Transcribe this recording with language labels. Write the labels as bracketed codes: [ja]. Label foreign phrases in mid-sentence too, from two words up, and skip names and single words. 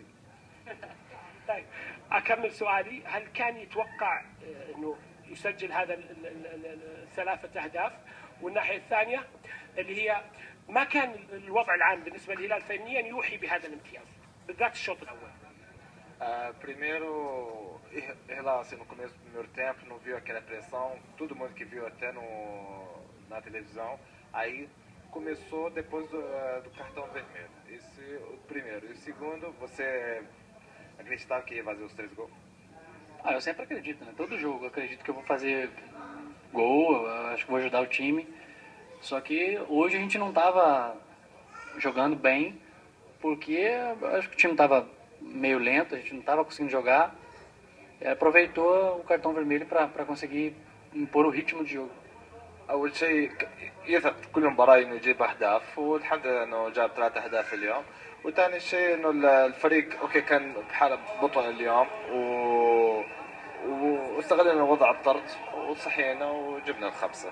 [ar] طيب اكمل سؤالي، هل كان يتوقع انه يسجل هذا الثلاثه اهداف؟ والناحيه الثانيه اللي هي ما كان الوضع العام بالنسبه للهلال فنيا يوحي بهذا الامتياز بالذات الشوط الاول. [pt] Primeiro, em relação no começo do primeiro tempo, não viu aquela pressão, todo mundo que viu até na televisão, aí começou depois do cartão vermelho. Esse o primeiro. E o segundo, você acreditava que ia fazer os 3 gols? Eu sempre acredito, né? Todo jogo eu acredito que eu vou fazer gol, eu acho que vou ajudar o time. Só que hoje a gente não estava jogando bem, porque eu acho que o time estava meio lento, a gente não estava conseguindo jogar. E aproveitou o cartão vermelho para conseguir impor o ritmo de jogo. [ar] أول شيء يثق في كل مباراة إنه يجيب أهداف، والحمد لله إنه جاب 3 أهداف اليوم. وثاني شيء إنه الفريق أوكي كان بحالة بطل اليوم واستغلنا وضع الطرد وصحينا وجبنا الخمسة.